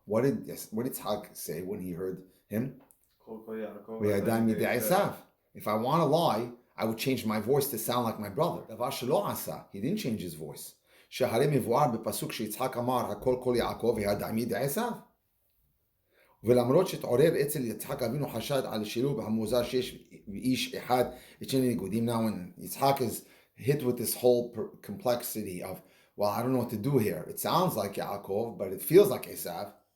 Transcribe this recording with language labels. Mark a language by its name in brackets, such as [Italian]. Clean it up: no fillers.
[English] What did Yitzhak say when he heard him? If I want to lie, I would change my voice to sound like my brother. He didn't change his voice. [Hebrew] ולמרות שהתעורר אצל יצחק אבינו חשד על שילוב המוזר שיש באיש אחד את שני ניגודים. [English] Now when Yitzhak hit with this whole complexity of, well, I don't know what to do here. It sounds like Yaakov, but it feels like Esav.